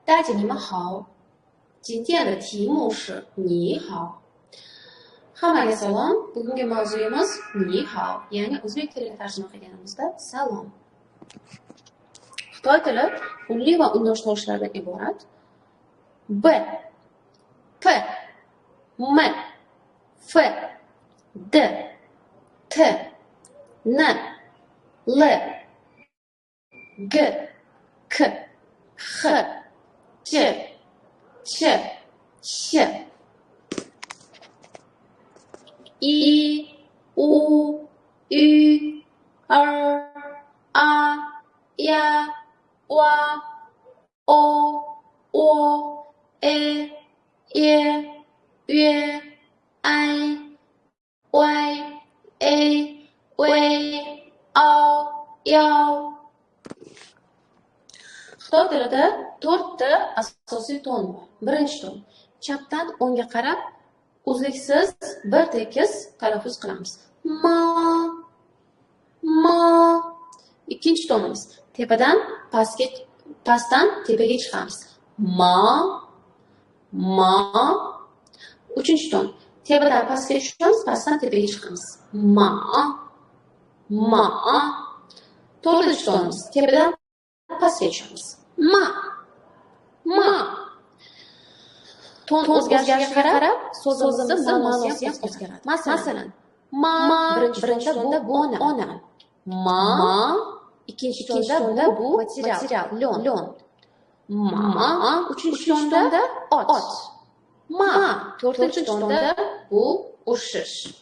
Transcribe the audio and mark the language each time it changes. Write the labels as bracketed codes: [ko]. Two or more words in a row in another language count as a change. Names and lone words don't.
[zh] 大家你们好，今天的题目是你好。 [uz] Hammaga salom. Bugungi mavzuyimiz [zh] 你好, [uz] ya'ni o'zbek tiliga tarjima qilganimizda salom. Xitoy tili unli va undosh tovushlardan iborat. [zh] B, P, M, F, D, T, N, L, G, K, H, J, Ch, Sh, I, U, Ü, R, A, Ya, Wa, O, O, E, E, Ü, I, Y, A, W, O, Yo. [uz] Xitoy tilida 4 ta asosiy ton bor. Birinchi ton. Chapdan o'ngga qarab uzluksiz bir tekis talaffuz qilamiz. [zh] Ma, ma. [uz] Ikkinchi tonimiz. Tepadan pastdan tepaga chiqamiz. [zh] Ma, ma. [uz] Uchinchi ton. Tepadan pastga tushamiz, pastdan tepaga chiqamiz. [zh] Ma, ma. [uz] To'rtinchi tonimiz. Tepadan pastga tushamiz. [zh] Ma, ma. [uz] Ton o'zgarishiga qarab so'zimizning ma'nosi ham o'zgaradi. Masalan, ma birinchi tonda bu ona. Ma ikkinchi tonda bu material, lo'n. Ma uchinchi tonda ot. Ma to'rtinchi tonda bu urishish.